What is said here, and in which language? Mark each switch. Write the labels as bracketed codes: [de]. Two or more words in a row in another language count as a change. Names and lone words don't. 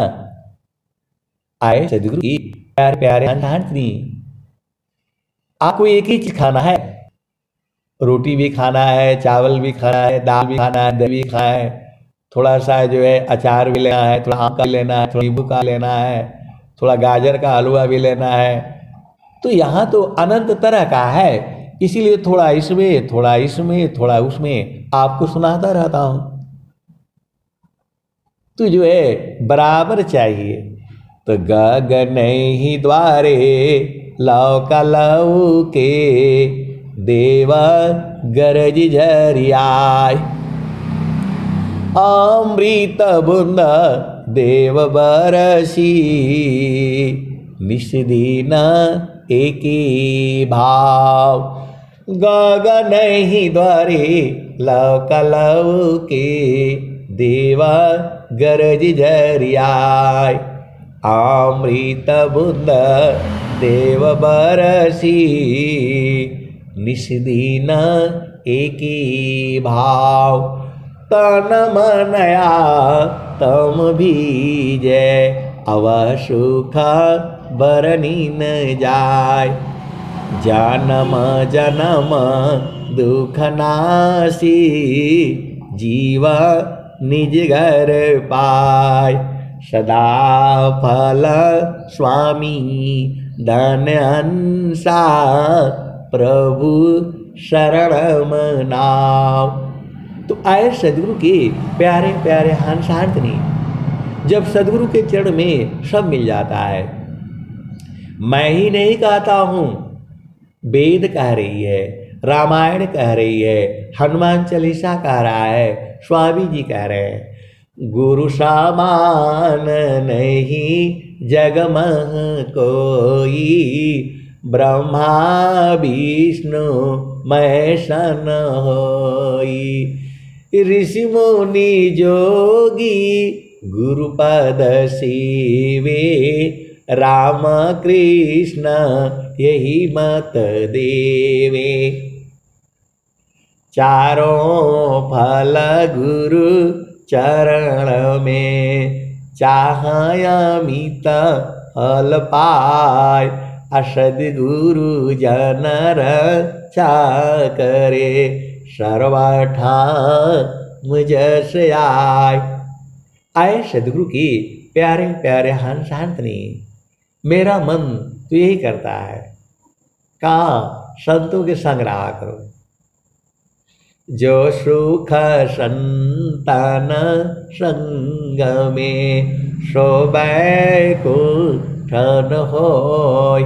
[hi] आए सदगुरु की प्यारे प्यारे हंसनी, आपको एक ही चीज खाना है, रोटी भी खाना है, चावल भी खाना है, दाल भी खाना है, दही भी खाना है, थोड़ा सा जो है अचार भी लेना है, थोड़ा आम का लेना है, थोड़ा नींबू का लेना है, थोड़ा गाजर का हलवा भी लेना है। तो यहाँ तो अनंत तरह का है, इसीलिए थोड़ा इसमें थोड़ा इसमें थोड़ा उसमें आपको सुनाता रहता हूँ। तो जो है बराबर चाहिए। तो गगन ही द्वारे लौका लौके, देवा गरज झरियाय, अमृत बूंद देव बरसी निष्दिन एकी भाव गगन ही द्वारे लव के देवा गरज जरियाय अमृत बूंद देव बरसी निष्दिन एकी भाव तन मनया तम भीजे अवसुख बरनी न जाय जन्म जन्म दुख नासी जीवा निज घर पाय सदा फल स्वामी धन अंसा प्रभु शरण मनाओ। तो आए सदगुरु के प्यारे प्यारे हंसांतनी, जब सदगुरु के चरण में सब मिल जाता है। मैं ही नहीं कहता हूँ, वेद कह रही है, रामायण कह रही है, हनुमान चालीसा कह रहा है, स्वामी जी कह रहे हैं। गुरु समान नहीं जग में कोई, ब्रह्मा विष्णु महेश न होई। ऋषि मुनि जोगी गुरुपद सेवे, राम कृष्ण यही मत देवे। चारों फल गुरु चरण में, चाहे अमित फल पाय। असद्गुरु जन रक्षा करे, सर्वठा मुझस आय। आए सदगुरु की प्यारे प्यारे हंसांतनी, मेरा मन तो यही करता है, कहाँ संतों के संग रहा करो। जो सुख संतान संग में, सो बैकुंठ होय।